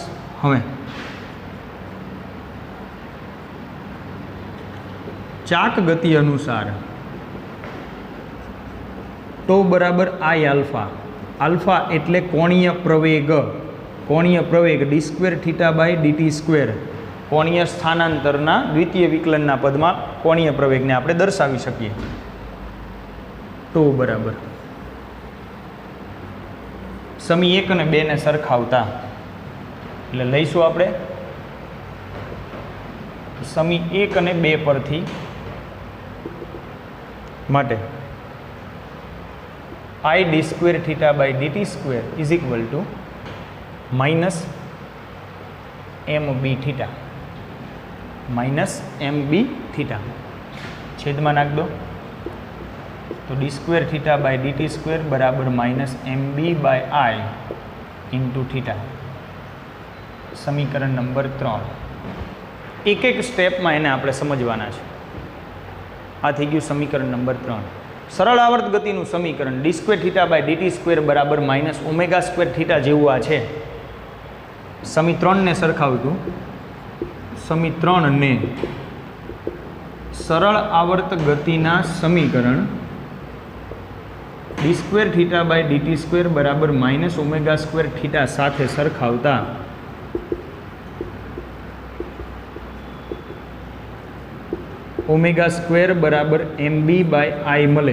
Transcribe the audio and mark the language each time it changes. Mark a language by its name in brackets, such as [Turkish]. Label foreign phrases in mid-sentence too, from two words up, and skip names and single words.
[Gujarati] હવે ચાક ગતિ અનુસાર ટો બરાબર આઈ આલ્ફા, આલ્ફા એટલે કોણીય પ્રવેગ, કોણીય પ્રવેગ [English] d square theta by dt square, [Gujarati] કોણીય સ્થાનાંતરના દ્વિતીય વિકલનના પદમાં કોણીય પ્રવેગને આપણે દર્શાવી શકીએ. ટો બરાબર સમી 1 અને 2 ને સરખાવતા, એટલે લઈશું આપણે સમી 1 અને 2 પરથી [English] માટે I d square theta by dt square is equal to minus mb theta minus mb theta [Gujarati] છેદમાં નાખ દો તો [English] d square theta by dt square બરાબર minus mb by I into theta. [Gujarati] સમીકરણ નંબર 3 એક એક સ્ટેપમાં એને આપણે સમજવાના છે. આ થઈ ગયું સમીકરણ નંબર 3. સરળ આવર્ત ગતિનું સમીકરણ [English] d square theta by dt square [Gujarati] બરાબર [English] minus omega square theta [Gujarati] જેવું આ છે. સમી 3 ને સરખાવતું સમી 3 ને સરળ આવર્ત ગતિના સમીકરણ [English] d square theta by dt square [Gujarati] બરાબર [English] minus omega square theta [Gujarati] સાથે સરખાવતા [English] omega square [Gujarati] બરાબર mb બાય I મળે.